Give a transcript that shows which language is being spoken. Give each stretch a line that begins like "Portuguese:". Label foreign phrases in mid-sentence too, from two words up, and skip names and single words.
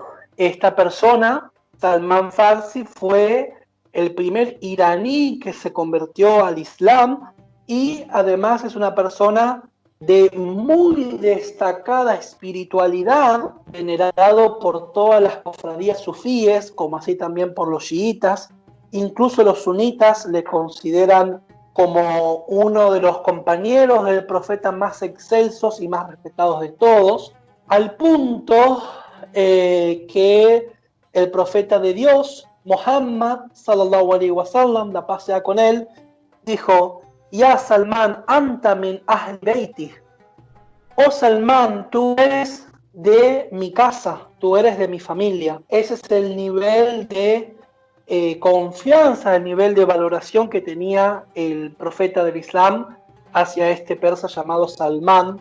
Spanish: Esta persona, Salman Farsi, fue el primer iraní que se convirtió al Islam y además es una persona de muy destacada espiritualidad, venerado por todas las cofradías sufíes, como así también por los chiitas. Incluso los sunitas le consideran como uno de los compañeros del profeta más excelsos y más respetados de todos. al punto que el profeta de Dios,
Arabic: محمد صلى الله عليه وسلم,
Spanish: la paz sea con él, dijo:
Arabic: يا سلمان أنت من أهل بيتي.
Spanish: Oh Salman, tú eres de mi casa, tú eres de mi familia. Ese es el nivel de confianza, el nivel de valoración que tenía el profeta del Islam hacia este persa llamado Salman.